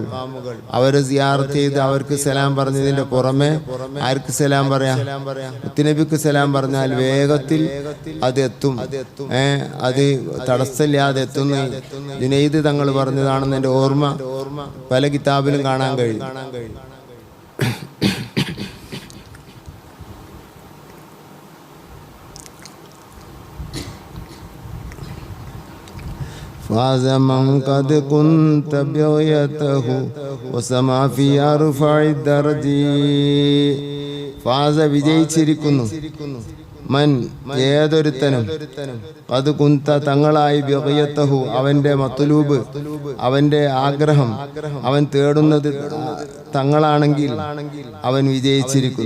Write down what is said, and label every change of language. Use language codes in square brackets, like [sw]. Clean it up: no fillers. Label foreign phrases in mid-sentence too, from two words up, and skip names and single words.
[ml] അവരെ സിയാറത്ത് ചെയ്ത് അവർക്ക് സലാം പറഞ്ഞതിന്റെ പുറമെ ആർക്ക് സലാം പറയാം? മുത്തുനബിക്ക് സലാം പറഞ്ഞാൽ വേഗത്തിൽ അത് എത്തും. അത് തടസ്സമില്ലാതെ എത്തുന്ന ജുനൈദ് തങ്ങൾ പറഞ്ഞതാണെന്ന് എൻ്റെ ഓർമ്മ പല കിതാബിലും കാണാൻ കഴിയും. [ar] فاز من قد كنت بغيته وسما في أرفع الدرج. [ml] ഫാസ വിജയിച്ചിരിക്കുന്നു മൻ ഏതൊരുത്തനും അത് കുന്ത തങ്ങളായി ബിഗയതഹു അവന്റെ മത്ലൂബ് അവന്റെ ആഗ്രഹം അവൻ തേടുന്നത് തങ്ങളാണെങ്കിൽ അവൻ വിജയിച്ചിരിക്കുന്നു.